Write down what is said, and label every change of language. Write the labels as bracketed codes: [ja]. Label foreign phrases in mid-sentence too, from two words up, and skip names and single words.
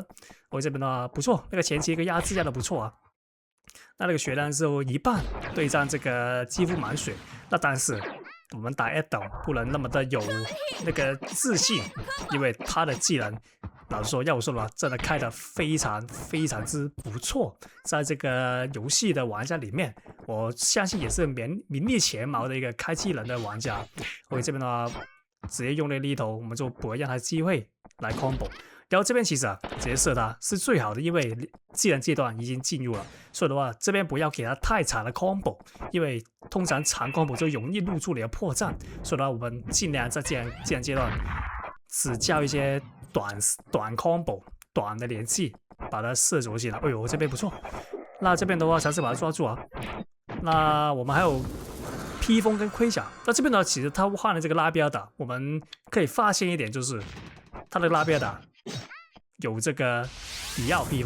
[zh] 我這邊的話不錯，那個前期一個壓制壓的不錯啊。那個血量是一半對戰這個幾乎滿血，那但是我們打 Adam 不能那麼的有那個自信，因為他的技能老實說要我說的話真的開得非常之不錯，在這個遊戲的玩家裡面我相信也是名列前茅的一個開技能的玩家。我這邊的話直接用那個力頭，我們就不會讓他機會來 combo。然後這邊其實啊，直接射他是最好的，因為技能階段已經進入了，所以的話這邊不要給他太長的 combo， 因為通常長 combo 就容易露出你的破綻，所以的話我們盡量在技能階段只教一些短 combo 短的連擊，把它射走起來。哎呦，這邊不錯，那這邊的話嘗試把它抓住啊。那我們還有披風跟盔甲，那這邊呢，其實他換了這個拉比亞達，我們可以發現一點就是他的拉比亞達有這個里奧披風。